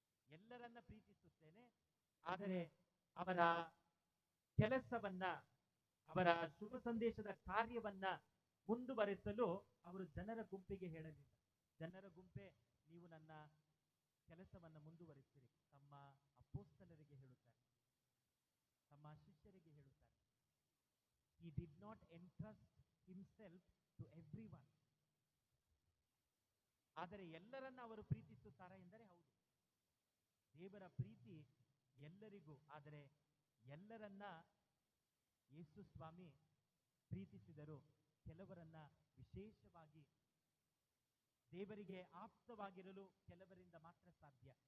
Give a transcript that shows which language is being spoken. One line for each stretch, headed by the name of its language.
Kannada: ಎಲ್ಲರನ್ನ ಪ್ರೀತಿಸುತ್ತೇನೆ, ಆದರೆ ಅವರ ಕೆಲಸವನ್ನ, ಅವರ ಶುಭ ಸಂದೇಶದ ಕಾರ್ಯವನ್ನ ಮುಂದುವರೆಸಲು ಅವರು ಜನರ ಗುಂಪಿಗೆ ಹೇಳಲಿಲ್ಲ. ಜನರ ಗುಂಪೇ, ನೀವು ನನ್ನ ಕೆಲಸವನ್ನ ಮುಂದುವರಿಸಿರಿ. ತಮ್ಮ ಅಪೊಸ್ತಲರಿಗೆ ಹೇಳುತ್ತಾರೆ, ತಮ್ಮ ಶಿಷ್ಯರಿಗೆ ಹೇಳುತ್ತಾರೆ.
English: He did not entrust himself to everyone.
Kannada: ಆದರೆ ಎಲ್ಲರನ್ನ ಅವರು ಪ್ರೀತಿಸುತ್ತಾರೆ ಎಂದರೆ ಹೌದು, ದೇವರ ಪ್ರೀತಿ ಎಲ್ಲರಿಗೂ. ಆದರೆ ಎಲ್ಲರನ್ನ ಯೇಸು ಸ್ವಾಮಿ ಪ್ರೀತಿಸಿದರು. ಕೆಲವರನ್ನ ವಿಶೇಷವಾಗಿ ದೇವರಿಗೆ ಆಪ್ತವಾಗಿರಲು ಕೆಲವರಿಂದ ಮಾತ್ರ ಸಾಧ್ಯ.